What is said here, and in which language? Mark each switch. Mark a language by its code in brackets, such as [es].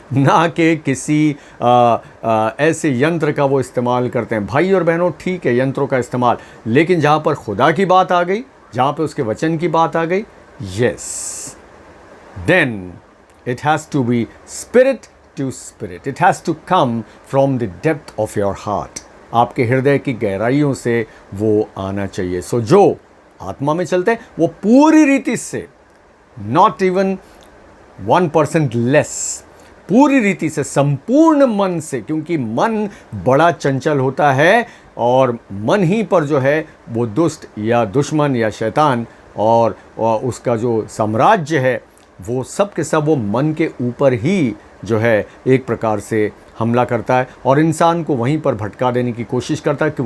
[hi] ना कि किसी ऐसे यंत्र का वो इस्तेमाल करते हैं। भाई और बहनों, ठीक है यंत्रों का इस्तेमाल, लेकिन जहाँ पर खुदा की बात आ गई, जहाँ पर उसके वचन की बात आ गई, [en] Yes, then it has to be spirit to spirit. It has to come from the depth of your heart. [hi] आपके हृदय की गहराइयों से वो आना चाहिए। सो जो आत्मा में चलते हैं वो पूरी रीति से, [en] not even 1% less, [hi] पूरी रीति से, संपूर्ण मन से, क्योंकि मन बड़ा चंचल होता है, और मन ही पर जो है वो दुष्ट या दुश्मन या शैतान और उसका जो साम्राज्य है, वो सब के सब वो मन के ऊपर ही जो है एक प्रकार से हमला करता है और इंसान को वहीं पर भटका देने की कोशिश करता है।